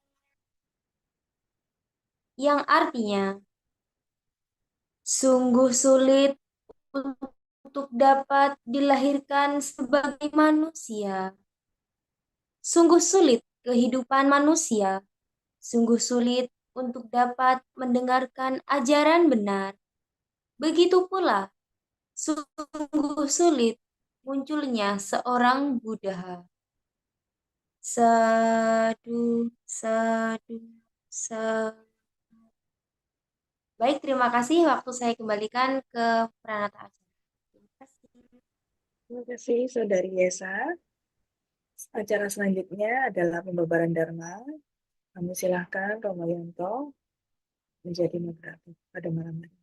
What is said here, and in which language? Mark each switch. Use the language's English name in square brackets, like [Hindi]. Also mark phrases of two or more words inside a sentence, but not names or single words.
[Indonesian] yang artinya sungguh sulit untuk dapat dilahirkan sebagai manusia. Sungguh sulit kehidupan manusia. Sungguh sulit untuk dapat mendengarkan ajaran benar. Begitu pula, sungguh sulit munculnya seorang Buddha. [Pali] Sadu, sadu, sadu. [Indonesian] Baik, terima kasih. Waktu saya kembalikan ke Pranata acara. Terima kasih. Terima kasih, Saudari Yesa. Acara selanjutnya adalah pembabaran Dharma. Kami silahkan Romo Yanto menjadi moderator pada malam ini.